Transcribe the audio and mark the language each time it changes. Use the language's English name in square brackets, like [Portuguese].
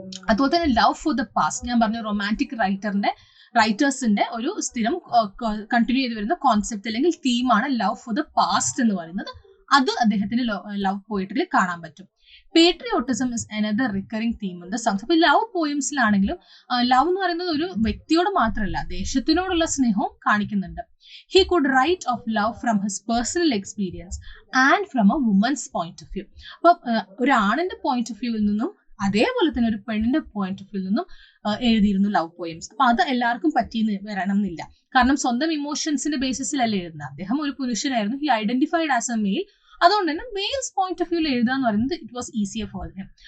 [Malayalam] അതുപോലെ തന്നെ love for the past, ഞാൻ പറഞ്ഞ റൊമാൻറ്റിക് റൈറ്റേഴ്സിന്റെ ഒരു സ്ഥിരം കണ്ടിന്യൂ ചെയ്ത് വരുന്ന കോൺസെപ്റ്റ് അല്ലെങ്കിൽ തീമാണ് ലവ് ഫോർ ദ പാസ്റ്റ് എന്ന് പറയുന്നത്. അത് അദ്ദേഹത്തിന്റെ ലവ് പോയിട്രിയിൽ കാണാൻ പറ്റും. [English] Patriotism is another recurring theme in the songs. [Malayalam] അപ്പൊ ലവ് പോയിംസിലാണെങ്കിലും ലവ് എന്ന് പറയുന്നത് ഒരു വ്യക്തിയോട് മാത്രമല്ല, ദേശത്തിനോടുള്ള സ്നേഹവും കാണിക്കുന്നുണ്ട്. [English] He could write of love from his personal experience and from a woman's point of view. [Malayalam] അപ്പൊ ഒരു ആണിന്റെ പോയിന്റ് ഓഫ് വ്യൂവിൽ നിന്നും അതേപോലെ തന്നെ ഒരു പെണ്ണിന്റെ പോയിന്റ് ഓഫ് വ്യൂ നിന്നും എഴുതിയിരുന്നു ലവ് പോയംസ്. അപ്പൊ അത് എല്ലാവർക്കും പറ്റിയെന്ന് വരണം എന്നില്ല. കാരണം സ്വന്തം ഇമോഷൻസിന്റെ ബേസിസിലല്ല എഴുതുന്നത്. അദ്ദേഹം ഒരു പുരുഷനായിരുന്നു. [English] He identified as a male. [Malayalam] അതുകൊണ്ട് തന്നെ മെയിൽസ് പോയിന്റ് ഓഫ് വ്യൂവിൽ എഴുതുക എന്ന് പറയുന്നത് [English] It was easier for him.